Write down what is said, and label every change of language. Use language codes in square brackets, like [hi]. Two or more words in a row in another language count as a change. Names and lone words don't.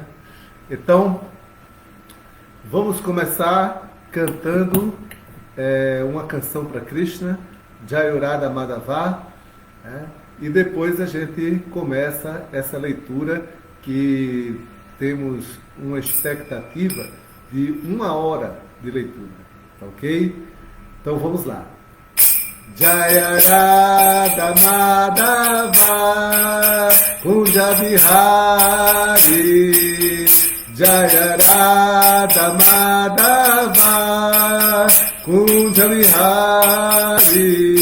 [pt] Então, vamos começar cantando uma canção para Krishna, Jayurada Madhava, né? E depois a gente começa essa leitura que temos uma expectativa de 1 hora de leitura, tá ok? Então vamos lá. [bn] জয় রাধা মাধব কুঞ্জ বিহারী, জয় রাধা মাধব কুঞ্জ বিহারী,